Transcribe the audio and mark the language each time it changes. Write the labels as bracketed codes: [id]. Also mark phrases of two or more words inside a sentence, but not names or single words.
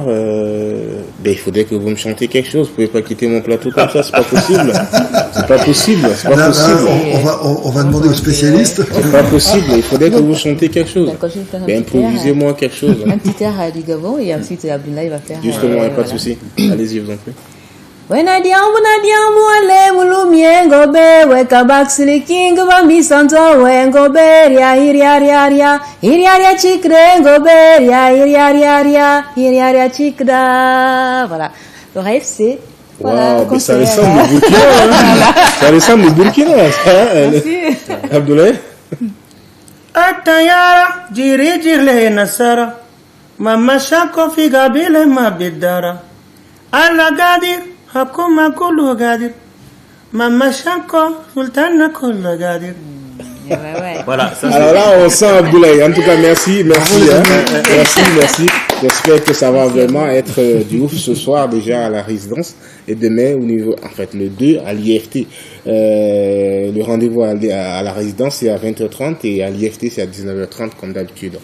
[fr] il faudrait que vous me chantiez quelque chose. Vous pouvez pas quitter mon plateau comme ça, c'est pas possible. C'est pas possible. On va demander aux spécialistes. C'est pas possible, il faudrait que vous chantiez quelque chose. Improvisez-moi quelque chose. Un petit air du Gabon et ensuite Abdoulaye va faire... Justement, pas de souci. Allez-y, je vous en prie. Wenadiambu ale mulumie ngobe wekabak siliking bambi santo wengobe ria iriaria chikre ngobe ria iriaria chikda. Voilà. Le rêve c'est voilà, wow, ça ressemble au Burkina. Ça ressemble au Burkina, ça. Abdoulaye. Atayara jirle nasara mama shako figabile mabidara alagadir Hakuma Kulu Gadir, Mama Shanko, Sultana Kulu Gadir. Voilà. Alors là, on sent Abdoulaye. En tout cas, merci. Merci. J'espère que ça va vraiment être du ouf ce soir déjà à la résidence et demain au niveau, en fait, le 2 à l'IFT. Le rendez-vous à la résidence c'est à 20h30 et à l'IFT c'est à 19h30 comme d'habitude.